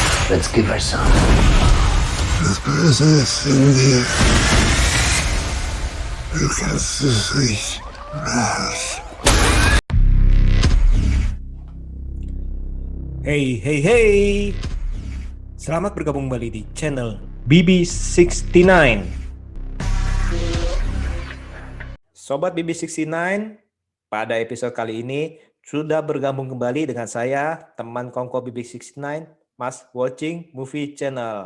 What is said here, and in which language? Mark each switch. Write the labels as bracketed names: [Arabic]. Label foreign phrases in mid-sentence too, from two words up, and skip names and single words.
[English] Let's give her some. [German] Das Böse ist in dir. Du kannst es nicht raus. [English] Hey, hey, hey. [Indonesian] Selamat bergabung kembali di channel BB69. Sobat BB69, pada episode kali ini sudah bergabung kembali dengan saya, teman kongko BB69, Mas Watching Movie Channel.